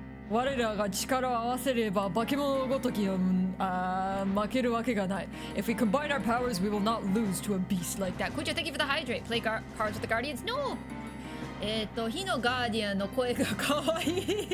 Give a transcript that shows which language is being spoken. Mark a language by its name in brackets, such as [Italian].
[Japanese] 我らが力を合わせれば化け物ごとき負けるわけがない。 [English] If we combine our powers, we will not lose to a beast like that. Kujo, thank you for the hydrate. Play cards with the Guardians? No! [Japanese] 火のガーディアンの声がかわいい。